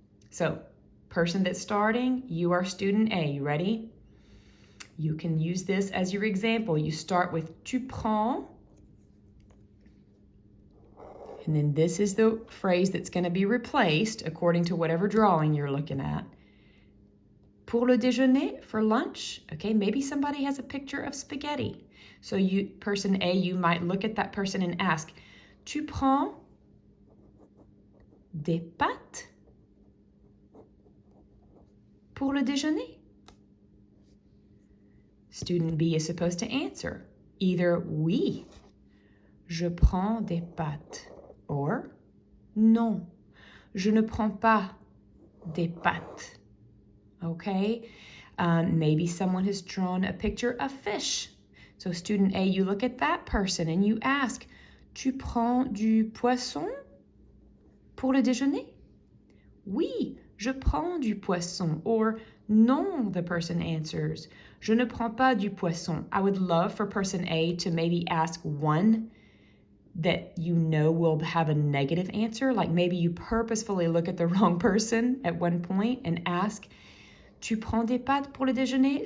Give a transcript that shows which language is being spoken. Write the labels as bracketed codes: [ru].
[en] So, person that's starting, you are student A. You ready? You can use this as your example. You start with tu prends, and then this is the phrase that's going to be replaced according to whatever drawing you're looking at. [fr] Pour le déjeuner, [en] for lunch. Okay, maybe somebody has a picture of spaghetti. So you, person A, you might look at that person and ask, [fr] tu prends des pâtes pour le déjeuner? [en] Student B is supposed to answer either [fr] oui, je prends des pâtes, [en] or [fr] non, je ne prends pas des pâtes. [en] Okay, maybe someone has drawn a picture of fish. So student A, you look at that person and you ask, [fr] tu prends du poisson pour le déjeuner? Oui, je prends du poisson. [en] Or [fr] non, [en] the person answers, [fr] je ne prends pas du poisson. [en] I would love for person A to maybe ask one that you know will have a negative answer. Like maybe you purposefully look at the wrong person at one point and ask, [fr] tu prends des pâtes pour le déjeuner?